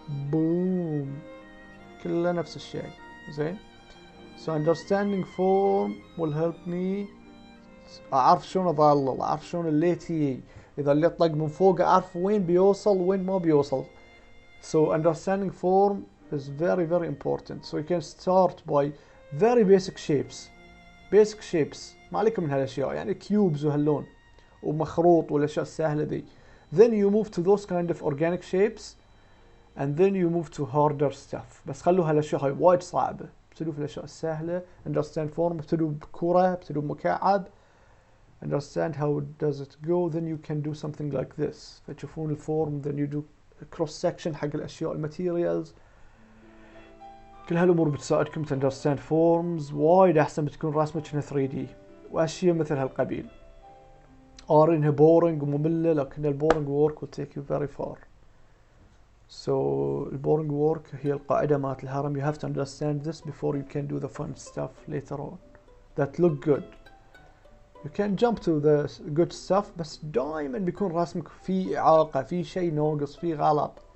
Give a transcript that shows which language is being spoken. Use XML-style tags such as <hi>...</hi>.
<ar>بوم كله نفس الشيء. زين.</ar> <en>So understanding form will help me</en> <ar>اعرف شلون اظلل، اعرف شلون الليت يجي، اذا الليت طق من فوق اعرف وين بيوصل وين ما بيوصل.</ar> <en>So understanding form is very very important. So you can start by very basic shapes. basic shapes</en> <ar>ما عليكم من هالاشياء يعني cubes وهاللون ومخروط والاشياء السهله ذي.</ar> <en>Then you move to those kind of organic shapes and then you move to harder stuff.</en> <ar>بس خلوا هالاشياء هاي وايد صعبه. ابتدوا في الاشياء السهله.</ar> <en>Understand form.</en> <ar>ابتدوا بكره. ابتدوا بمكعب.</ar> <en>Understand how does it go. Then you can do something like this.</en> <ar>فتشوفون الفورم.</ar> <en>Then you do cross section</en> <ar>حق الاشياء الماتيريالز. كل هالامور بتساعدكم</ar> <en>to understand forms.</en> <ar>وايد احسن بتكون رسمة كأنها 3D واشياء مثل هالقبيل.</ar> <en>انها boring ومملة لكن البورنج work will take you very far.</en> <ar>So البورنج work هي القاعدة مالت الهرم.</ar> <en>You have to understand this before you can do the fun stuff later on that look good. You can jump to the good stuff</en> <ar>بس دائما بيكون رسمك فيه إعاقة في شيء ناقص فيه غلط.</ar>